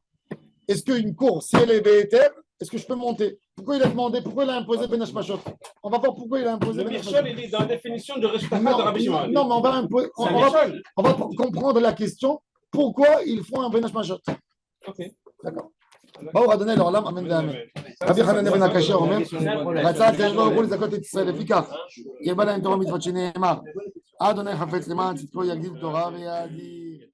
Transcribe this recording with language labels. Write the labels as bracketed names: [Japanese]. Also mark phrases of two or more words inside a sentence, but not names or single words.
[French] Est-ce qu'une cour, si elle est BETR, est-ce que je peux monter? Pourquoi il a demandé, pourquoi il a imposé [Hebrew] בין השמשות? [French] On va voir pourquoi il a imposé [Hebrew] בין השמשות. [French] Il est dans la définition de résultat de Rabbi Shimon. Non, mais on va comprendre la question. Pourquoi ils font un [Hebrew] בין השמשות? [French] Ok. D'accord. [Hebrew] ברוך אדוני לעולם אמן ואמן. רבי חנניה בן הקשה אומר, רצה הקדוש ברוך הוא לזכות את ישראל, לפיכך ירבה להם תורה ומצוות שנאמר, אדוני חפץ למען צדקו יגדיל תורה ויאדיר.